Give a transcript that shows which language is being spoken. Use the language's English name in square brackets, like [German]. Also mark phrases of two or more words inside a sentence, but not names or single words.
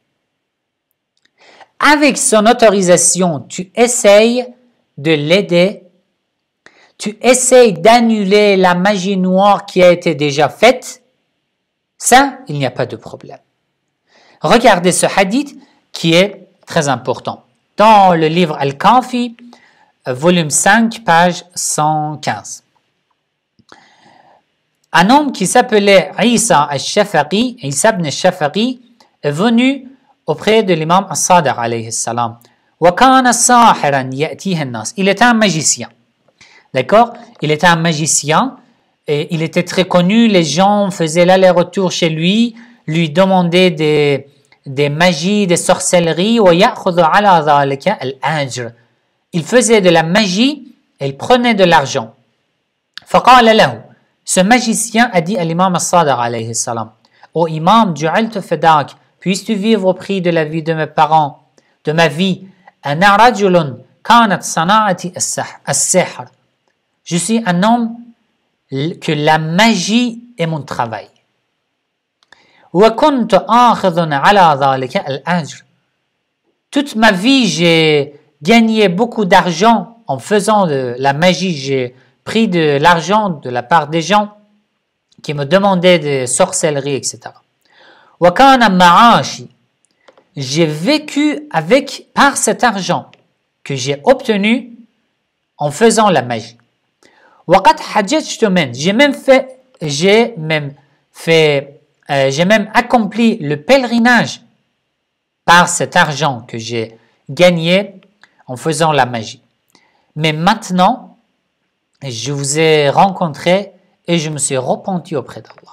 [French] Avec son autorisation, tu essayes de l'aider, tu essayes d'annuler la magie noire qui a été déjà faite, ça, il n'y a pas de problème. Regardez ce hadith qui est très important. Dans le livre Al-Kafi, volume 5, page 115. Un homme qui s'appelait Isa al-Shafaqi, Isa ibn al-Shafaqi, est venu auprès de l'imam As-Sadiq [Arabic] عليه سلام. [French] Il était un magicien. D'accord? Il était un magicien et il était très connu. Les gens faisaient l'aller-retour chez lui, lui demandaient des magies, des sorcelleries. Il faisait de la magie et il prenait de l'argent. Ce magicien a dit à l'imam As-Sadiq [Arabic] عليه سلام, [French] ô imam, [Arabic] جعلت فداك, [French] puisses-tu vivre au prix de la vie de mes parents, de ma vie, [Arabic] أنا رجل كانت صناعتي السحر. [French] Je suis un homme que la magie est mon travail. [Arabic] وكنت آخذ على ذلك الأجر. [French] Toute ma vie, j'ai gagné beaucoup d'argent en faisant de la magie. J'ai pris de l'argent de la part des gens qui me demandaient des sorcelleries, etc. [Arabic] وكان معاشي. [French] J'ai vécu par cet argent que j'ai obtenu en faisant la magie. [Arabic] وقد حججت من. [French] J'ai même accompli le pèlerinage par cet argent que j'ai gagné en faisant la magie. Mais maintenant, je vous ai rencontré et je me suis repenti auprès d'Allah.